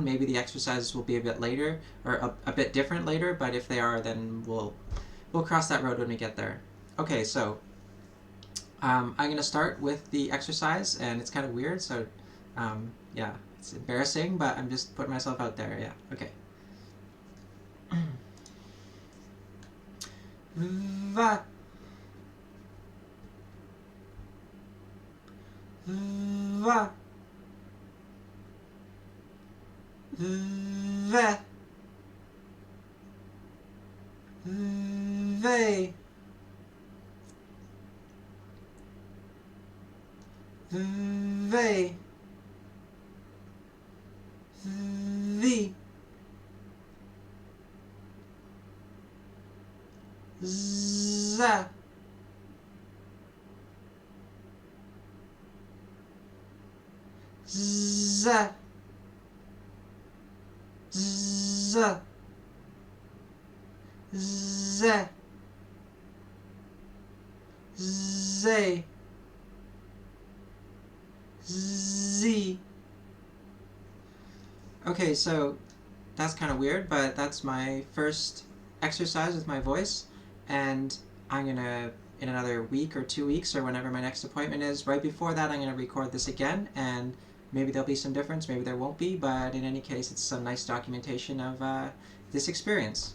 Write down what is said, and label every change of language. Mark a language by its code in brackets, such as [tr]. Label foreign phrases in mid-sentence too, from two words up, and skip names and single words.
[en] Maybe the exercises will be a bit later, or a bit different later, but if they are, then we'll cross that road when we get there. Okay, so I'm going to start with the exercise, and it's kind of weird, so yeah, it's embarrassing, but I'm just putting myself out there, yeah, okay. Va. Va. Ve. Ve. Ve. Vi. Za. Z. Z. Z. Z. Z. Okay, so that's kind of weird, but that's my first exercise with my voice, and I'm gonna, in another week or 2 weeks or whenever my next appointment is, right before that I'm gonna record this again, and maybe there'll be some difference, maybe there won't be, but in any case it's some nice documentation of this experience.